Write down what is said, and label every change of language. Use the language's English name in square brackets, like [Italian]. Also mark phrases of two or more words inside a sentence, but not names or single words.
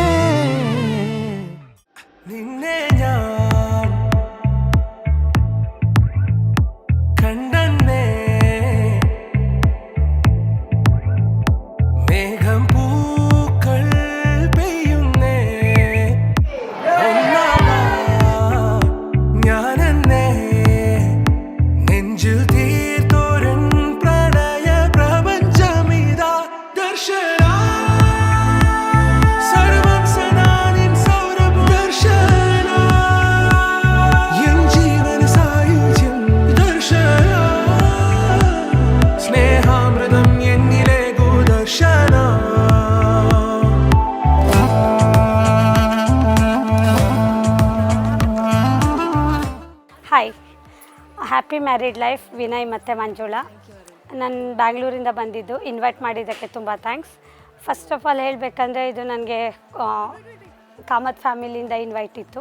[Malayalam] നിന്നെ ഞാൻ കണ്ടന്നേ, മേഘം പൂക്കൾ പെയ്യുന്നേ, ഞാനെന്നേ നെഞ്ചിൽ തീർത്തോരൻ പ്രണയ പ്രപഞ്ചമിതാ ദർശന. സർവം സദാ നിൻ സൗരഭ ദർശന, എൻ ജീവന സായുജ്യം ദർശന, സ്നേഹാമൃതം എന്നിലെ ദർശന. [Kannada] ಹಾಯ್, [English] happy married life [Kannada] ವಿನಯ್ ಮತ್ತು ಮಂಜುಳಾ. ನಾನು ಬ್ಯಾಂಗ್ಳೂರಿಂದ ಬಂದಿದ್ದು, ಇನ್ವೈಟ್ ಮಾಡಿದ್ದಕ್ಕೆ ತುಂಬ ಥ್ಯಾಂಕ್ಸ್. [English] first of all [Kannada] ಹೇಳಬೇಕಂದ್ರೆ ಇದು ನನಗೆ ಕಾಮತ್ ಫ್ಯಾಮಿಲಿಯಿಂದ ಇನ್ವೈಟ್ ಇತ್ತು.